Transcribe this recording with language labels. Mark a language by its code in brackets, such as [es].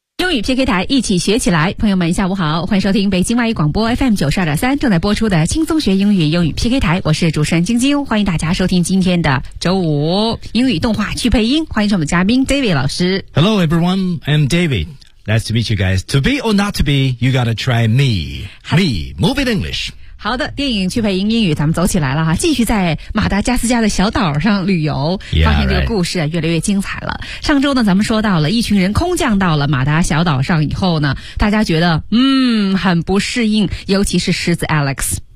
[zh] 英语 PK 台，一起学起来。朋友们下午好，欢迎收听北京外语广播 FM92.3 正在播出的轻松学英语英语 PK 台，我是主持人晶晶，欢迎大家收听今天的周五英语动画去配音，欢迎我们的嘉宾 David 老师。 [en] Hello everyone, I'm David, nice to meet you guys. To be or not to be, you gotta try me. Me, move it English. [zh] 好的，电影去配音英语咱们走起来了哈，继续在马达加斯加的小岛上旅游，发现这个故事越来越精彩了。 [en] Yeah, right. [zh] 上周呢咱们说到了一群人空降到了马达小岛上以后呢，大家觉得很不适应，尤其是狮子 Alex。